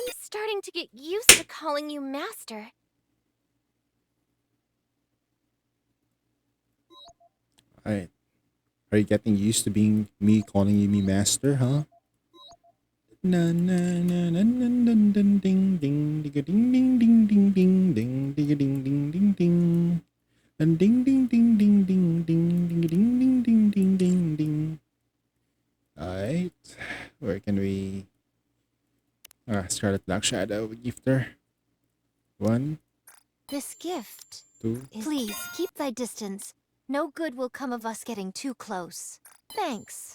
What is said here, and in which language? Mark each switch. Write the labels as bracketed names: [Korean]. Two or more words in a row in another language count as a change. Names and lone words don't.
[English] starting to get used to calling you Master. Alright. Are you getting used to being me calling you me master, huh? Na na na na na na ding ding ding ding ding ding ding ding ding ding ding ding ding ding and ding ding ding ding ding ding ding ding ding ding ding ding ding. Alright. Where can we Scarlet Black Shadow Gifter? 1, This gift. 2. Please, keep thy distance. No good will come of us getting too close. Thanks.